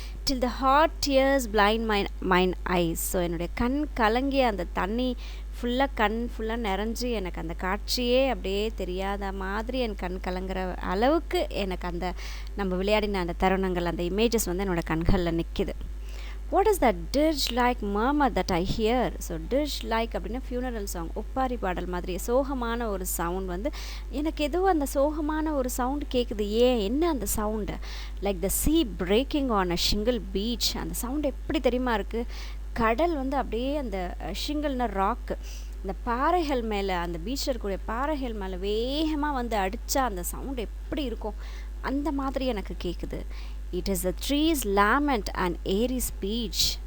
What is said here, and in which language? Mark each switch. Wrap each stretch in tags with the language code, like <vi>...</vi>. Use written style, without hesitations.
<en>Till the hot tears blind mine eyes.</en> <ta>So என்னுடைய கண் கலங்கிய அந்த தண்ணி ஃபுல்லாக நிறைஞ்சு எனக்கு அந்த காட்சியே அப்படியே தெரியாத மாதிரி என் கண் கலங்குற அளவுக்கு எனக்கு அந்த நம்ம விளையாடின அந்த தருணங்கள், அந்த இமேஜஸ் வந்து என்னோடய கண்களில் நிற்கிது.</ta> <en>What is that dirge like murmur that I hear?</en> <ta>So dirge like அப்படின்னா ஃபியூனரல் சாங், ஒப்பாரி பாடல் மாதிரி சோகமான ஒரு சவுண்ட் வந்து எனக்கு ஏதோ அந்த சோகமான ஒரு சவுண்டு கேட்குது. என்ன அந்த sound?</ta> <en>Like the sea breaking on a shingle beach.</en> <ta>அந்த சவுண்டு எப்படி தெரியுமா இருக்குது? கடல் வந்து அப்படியே அந்த ஷிங்கிள்னா ராக்கு, அந்த பாறைகள் மேலே, அந்த பீச்சில் இருக்கக்கூடிய பாறைகள் மேலே வேகமாக வந்து அடித்தா அந்த சவுண்டு எப்படி இருக்கும், அந்த மாதிரி எனக்கு கேட்குது.</ta> <en>It is the trees lament and airy speech.</en>